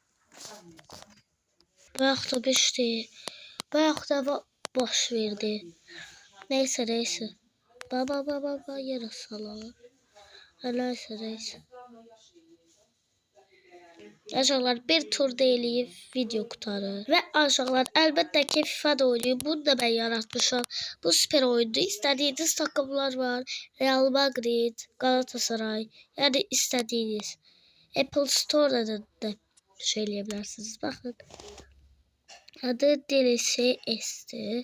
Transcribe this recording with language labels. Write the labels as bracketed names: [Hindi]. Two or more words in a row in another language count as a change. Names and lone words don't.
[Turkish] Bayağı da bir şey. Bayağı da baş verdi. Neyse neyse. Baba yarasalar. Neyse. [Azerbaijani] Aşağılar bir tur eləyib video qutarır. Və aşağılar əlbəttə ki FIFA da oynayır. Bunu da ben yaratmışam. Bu süper oyundu. [Turkish] İstediğiniz takımlar var. Real Madrid, Galatasaray. Yani istediğiniz. Apple Store'da da söyleyebilirsiniz. Bakın. Adı DLC S'ti.